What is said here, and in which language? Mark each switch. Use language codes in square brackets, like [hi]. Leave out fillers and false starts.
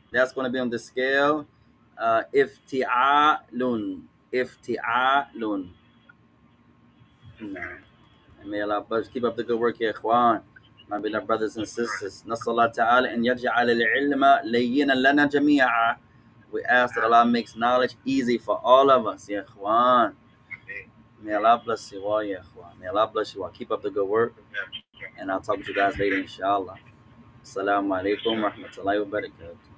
[en] That's going to be on the scale افتعال. افتعال. No. And may Allah keep up the good work, ya ikhwan. My beloved brothers and sisters. [ar] نسأل الله تعالى أن يجعل العلم لينا لنا جميعا [en] We ask that Allah makes knowledge easy for all of us, ya ikhwan. May Allah bless you all, ya ikhwan. May Allah bless you all. Keep up the good work, and I'll talk with you guys later, inshallah. Assalamu alaikum wa rahmatullahi wa barakatuh.